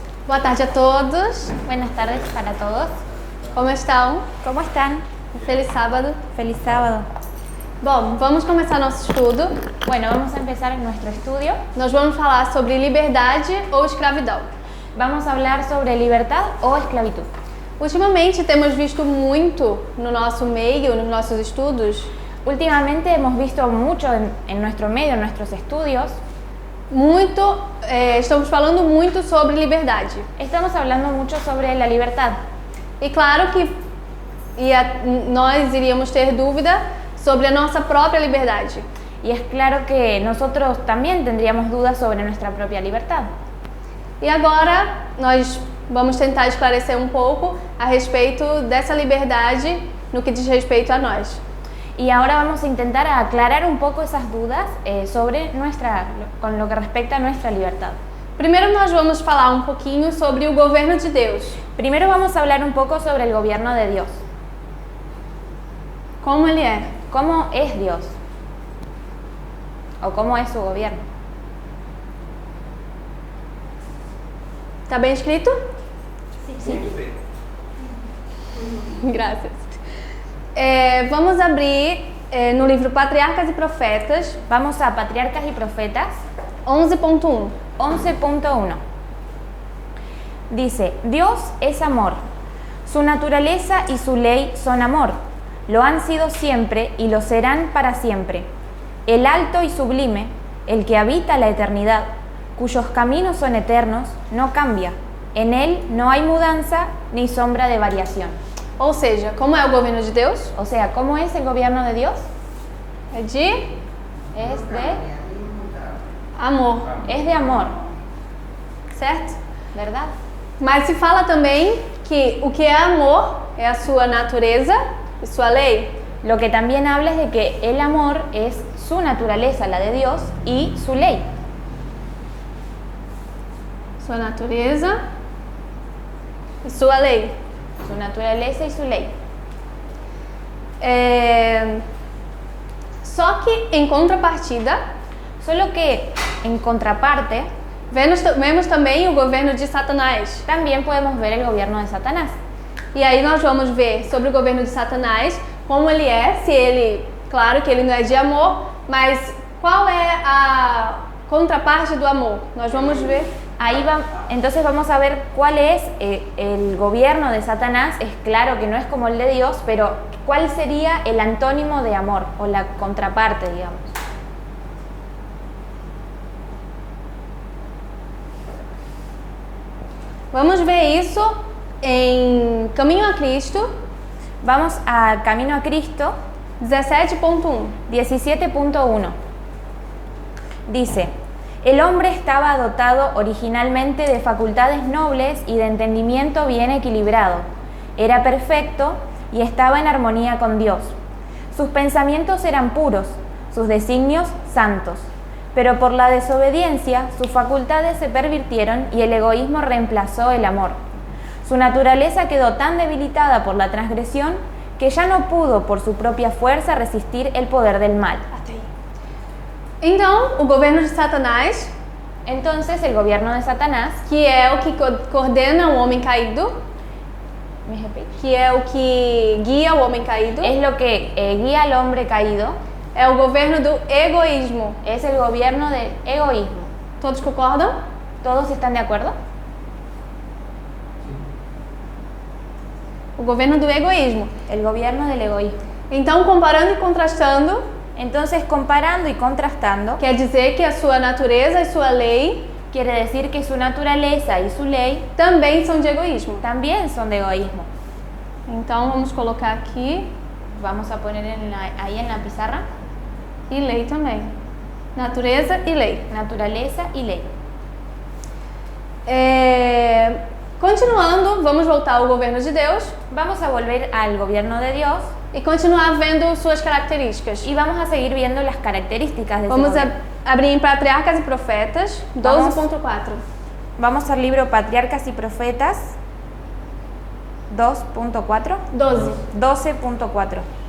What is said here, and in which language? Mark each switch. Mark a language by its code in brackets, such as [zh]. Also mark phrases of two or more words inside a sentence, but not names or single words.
[pt] Boa tarde a todos. [es] Buenas tardes para todos. [pt] Como estão? [es] ¿Cómo están? [pt] Feliz sábado. [es] Feliz sábado. [pt] Bom, vamos começar nosso estudo. [es] Bueno, vamos a empezar nuestro estudio. [pt] Nós vamos falar sobre liberdade ou escravidão. [es] Vamos a hablar sobre libertad o esclavitud. [pt] Ultimamente temos visto muito no nosso meio, nos nossos estudos, [es] Últimamente hemos visto mucho en nuestro medio, en nuestros estudios. [pt] Estamos falando muito sobre liberdade. [es] Estamos hablando mucho sobre la libertad. [pt] E claro que nós iríamos ter dúvida sobre a nossa própria liberdade. [es] Y es claro que nosotros también tendríamos dudas sobre nuestra propia libertad. [pt] E agora nós vamos tentar esclarecer um pouco a respeito dessa liberdade no que diz respeito a nós. [es] Y ahora vamos a intentar aclarar un poco esas dudas con lo que respecta a nuestra libertad. [pt] Primeiro nós vamos falar um pouquinho sobre o governo de Deus. [es] Primero vamos a hablar un poco sobre el gobierno de Dios. [pt] Como ele é? [es] ¿Cómo es Dios? ¿O cómo es su gobierno? [pt] Tá bem escrito? [es] Sí. [pt] Graças. Vamos abrir no livro Patriarcas e Profetas, [es] Vamos a Patriarcas y Profetas 11.1. 11.1. Dice: Dios es amor. Su naturaleza y su ley son amor. Lo han sido siempre y lo serán para siempre. El alto y sublime, el que habita la eternidad, cuyos caminos son eternos, no cambia. En él no hay mudanza ni sombra de variación. [pt] Ou seja, como é o governo de Deus? [es] O sea, ¿cómo es el gobierno de Dios? Es de amor, certo? ¿verdad? [pt] Mas se fala também que o que é amor é a sua natureza e sua lei. [es] Lo que también habla es de que el amor es su naturaleza, la de Dios, y su ley. [pt] Sua natureza e sua lei. [es] Su naturaleza y su ley. [pt] Só que em contrapartida, [es] Solo que, en contraparte, [pt] vemos também o governo de Satanás. [es] también podemos ver el gobierno de Satanás. [pt] E aí nós vamos ver sobre o governo de Satanás, como ele é, claro que ele não é de amor, mas qual é a contraparte do amor? Nós vamos ver. [es] Entonces vamos a ver cuál es el gobierno de Satanás. Es claro que no es como el de Dios, pero cuál sería el antónimo de amor o la contraparte, digamos. [pt] Vamos ver isso em Caminho a Cristo, [es] Vamos a Camino a Cristo 17.1. 17.1. Dice: el hombre estaba dotado originalmente de facultades nobles y de entendimiento bien equilibrado. Era perfecto y estaba en armonía con Dios. Sus pensamientos eran puros, sus designios santos. Pero por la desobediencia, sus facultades se pervirtieron y el egoísmo reemplazó el amor. Su naturaleza quedó tan debilitada por la transgresión que ya no pudo por su propia fuerza resistir el poder del mal. [pt] Então, o governo de Satanás, [es] Entonces el gobierno de Satanás, [pt] que é o que coordena o homem caído, [es] ¿me repite? [pt] que é o que guia o homem caído, [es] Es lo que guía al hombre caído, [pt] é o governo do egoísmo. [es] es el gobierno del egoísmo. [pt] Todos concordam? [es] ¿Todos están de acuerdo? [pt] O governo do egoísmo. [es] El gobierno del egoísmo. [pt] Então, comparando e contrastando, [es] Entonces, comparando y contrastando, [pt] quer dizer que a sua natureza e sua lei [es] quiere decir que su naturaleza y su ley [pt] também são de egoísmo. [es] también son de egoísmo. [pt] Então, vamos colocar aqui [es] Vamos a poner ahí en la pizarra: [pt] e lei também. Natureza e lei. [es] naturaleza y ley. [pt] Continuando, vamos voltar ao governo de Deus [es] Vamos a volver al gobierno de Dios [pt] e continuar vendo suas características. [es] y vamos a seguir viendo las características de ese [pt] Vamos [es] gobierno. [pt] abrir em Patriarcas e Profetas 12.4. [es] Vamos al libro Patriarcas y Profetas 2.4. 12. 12.4.